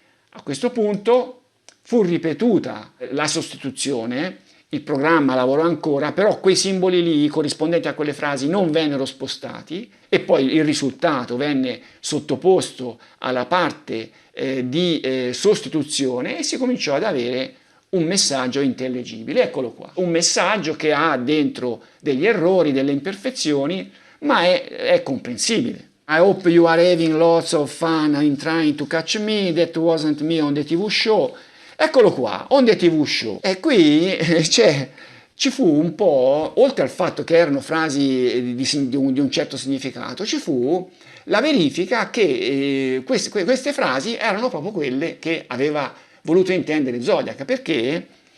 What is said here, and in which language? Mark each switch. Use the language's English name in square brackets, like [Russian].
[Italian] A questo punto fu ripetuta la sostituzione, il programma lavorò ancora, però quei simboli lì corrispondenti a quelle frasi non vennero spostati e poi il risultato venne sottoposto alla parte di sostituzione e si cominciò ad avere un messaggio intellegibile. Eccolo qua, un messaggio che ha dentro degli errori, delle imperfezioni, ma è comprensibile. [English] I hope you are having lots of fun in trying to catch me, that wasn't me on the TV show. [Italian] Eccolo qua, [English] on the TV show. [Italian] E qui ci fu un po', oltre al fatto che erano frasi di un certo significato, ci fu la verifica che queste frasi erano proprio quelle che aveva voluto intendere Zodiac, perché